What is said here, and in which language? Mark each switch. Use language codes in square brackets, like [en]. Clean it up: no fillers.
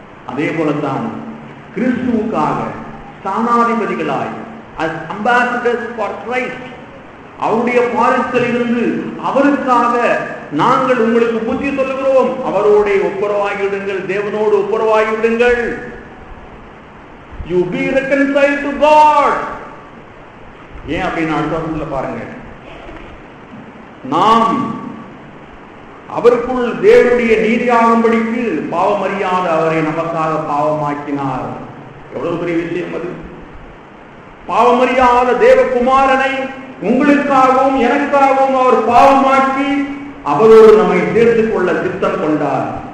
[ta] அதே போலத்தான் கிறிஸ்துவுக்காக ஸ்தானாதிபதிகளாய் [en] as ambassadors for Christ, [ta] அவருடைய பாரிசத்தில் இருந்து அவருக்காக நாங்கள் உங்களுக்கு புத்தி சொல்லுகிறோம். அவரோட ஒப்புரவாகிவிடுங்கள், தேவனோடு ஒப்புரவாகிவிடுங்கள். [en] You be reconciled to God. [ta] ஏன் அப்படின்னு அடுத்த பாருங்க. நாம் அவருக்குள் தேவனுடைய நீதியாகும்படிக்கு பாவமறியாத அவரை நமக்காக பாவமாக்கினார். எவ்வளவு பெரிய விஷயம் அது! பாவமறியாத தேவகுமாரனை உங்களுக்காகவும் எனக்காகவும் அவர் பாவமாக்கி அவரோடு நம்மை சேர்த்துக் கொள்ள சித்தம் கொண்டார்.